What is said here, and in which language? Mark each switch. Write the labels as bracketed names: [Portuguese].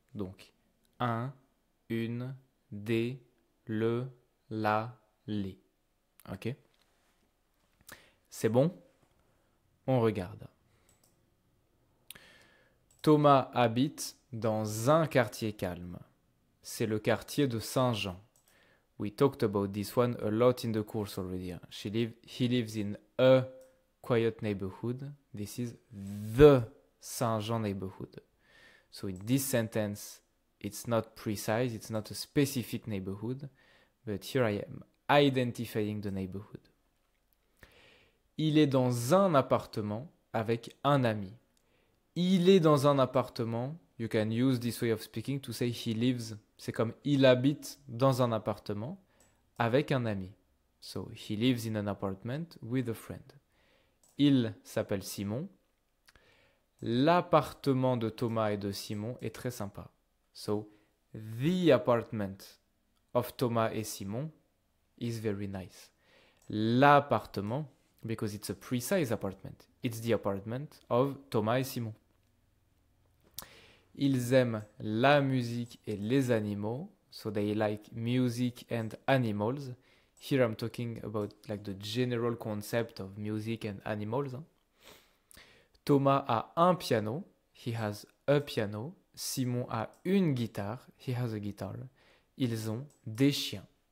[French] Donc, un, une, des, le, la, les. Ok. C'est bon? On regarde. Thomas habite dans un quartier calme. C'est le quartier de Saint-Jean. [English] We talked about this one a lot in the course already. He lives in a quiet neighborhood. This is the Saint-Jean neighborhood. So in this sentence, it's not precise, it's not a specific neighborhood, but here I am identifying the neighborhood. [French] Il est dans un appartement avec un ami. Il est dans un appartement. [English] You can use this way of speaking to say he lives. [French] C'est comme il habite dans un appartement avec un ami. [English] So he lives in an apartment with a friend. [French] Il s'appelle Simon. L'appartement de Thomas et de Simon est très sympa. [English] So the apartment of Thomas et Simon is very nice. L'appartement, because it's a precise apartment. It's the apartment of Thomas et Simon. [French] Ils aiment la musique et les animaux. [English] So they like music and animals. Here I'm talking about like the general concept of music and animals. [French] Thomas a un piano. [English] He has a piano. [French] Simon a une guitare. [English] He has a guitar. [French] Ils ont des chiens.